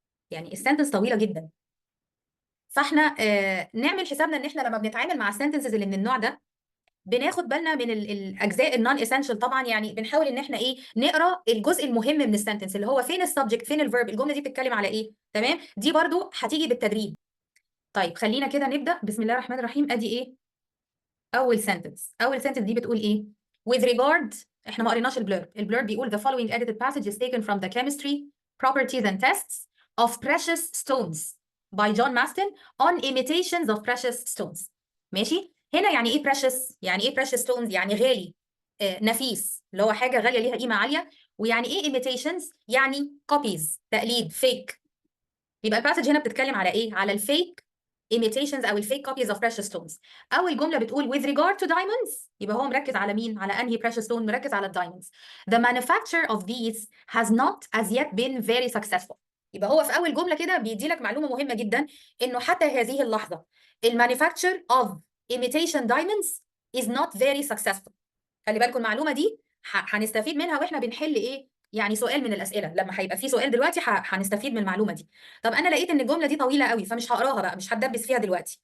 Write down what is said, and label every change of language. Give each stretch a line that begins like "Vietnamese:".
Arabic: يعني السنتنس طويله جدا. فاحنا نعمل حسابنا ان احنا لما بنتعامل مع السنتنسز اللي من النوع ده بناخد بالنا من الاجزاء النون اسينشال طبعا. يعني بنحاول ان احنا ايه، نقرا الجزء المهم من السنتنس اللي هو فين السبجكت، فين الفيرب، الجمله دي بتتكلم على ايه. تمام، دي برضو هتيجي بالتدريب. طيب خلينا كده نبدا. بسم الله الرحمن الرحيم. ادي ايه اول سنتنس دي بتقول ايه؟
English: with regard،
Arabic: احنا ما قريناش البلورب بيقول
English: the following edited passage is taken from the chemistry properties and tests of precious stones by John Maston on imitations of precious stones.
Arabic: ماشي. هنا يعني ايه precious؟ يعني ايه
English: precious stones؟
Arabic: يعني غالي، نفيس، اللي هو حاجه غاليه ليها قيمه عاليه. ويعني ايه imitations؟ يعني copies، تقليد، fake. يبقى الباسج هنا بتتكلم على ايه؟ على الفيك imitations او الفيك
English: copies of precious stones.
Arabic: اول جمله بتقول
English: with regard to diamonds،
Arabic: يبقى هو مركز على مين؟ على انهي
English: precious stone؟
Arabic: مركز على الدايموندز.
English: the manufacture of these has not as yet been very successful.
Arabic: يبقى هو في اول جمله كده بيدي لك معلومه مهمه جدا، انه حتى هذه اللحظه المانيفاكتشر
English: of imitation diamonds is not very successful.
Arabic: خلي بالكم المعلومه دي هنستفيد منها واحنا بنحل ايه، يعني سؤال من الاسئله. لما هيبقى في سؤال دلوقتي هنستفيد من المعلومه دي. طب انا لقيت ان الجمله دي طويله قوي فمش هقراها بقى، مش هتدبس فيها دلوقتي.